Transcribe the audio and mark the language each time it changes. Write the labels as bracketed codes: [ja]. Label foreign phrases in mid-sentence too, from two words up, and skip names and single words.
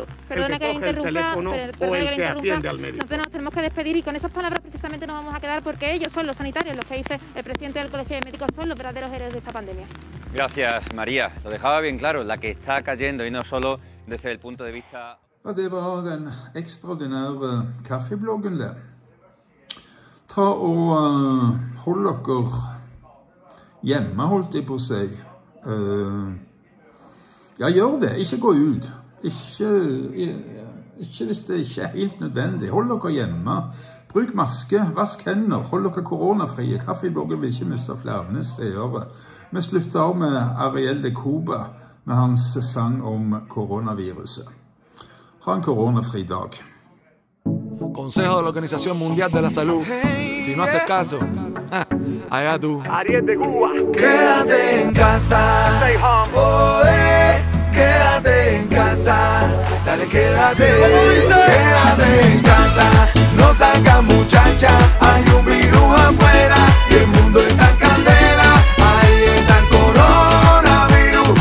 [es] Perdone que interrumpa, el teléfono o el que atiende al médico. Nos tenemos que despedir y con esas palabras precisamente nos vamos a quedar, porque ellos son los sanitarios, los que dice el presidente del Colegio de Médicos, son los verdaderos héroes de esta pandemia. Gracias, María. Lo dejaba bien claro, la que está cayendo y no solo desde el punto de vista... [no] Det var den ekstraordinære kaffebloggen der. Ta og hold dere hjemme, holdt jeg på å si. Ja, gjør det. Ikke gå ut. Ikke hvis det ikke er helt nødvendig. Hold dere hjemme. Bruk maske, vask hender, hold dere koronafrie. Kaffebloggen vil ikke miste flere steder. Vi slutter av med Ariel de Cuba. med hans sang om koronaviruset. Ha en koronafri dag. [es] Consejo de la Organización Mundial de la Salud. Si no haces caso, allá tú. Ariel de Cuba. Quédate en casa. [en] Stay home. [es] Oh, quédate en casa. Dale, quédate. Quédate en casa. No salgas, muchacha. Hay un virus afuera y el mundo está en candela. Ahí está el coronavirus.